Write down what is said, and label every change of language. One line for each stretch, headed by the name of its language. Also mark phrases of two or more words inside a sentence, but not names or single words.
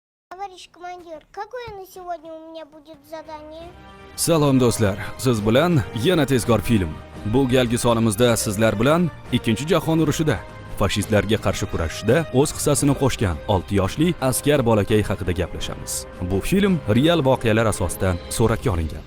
Russian: Товарищ командир, какое на сегодня у меня будет задание?
Uzbek: Salom do'stlar, siz bilan yana tezkor film. Bu galgi sonimizda sizlar bilan 2-jahon urushida fashistlarga qarshi kurashishda o'z hissasini qo'shgan 6 yoshli askar bolakay haqida gaplashamiz. Bu film real voqealar asosida suratga olingan.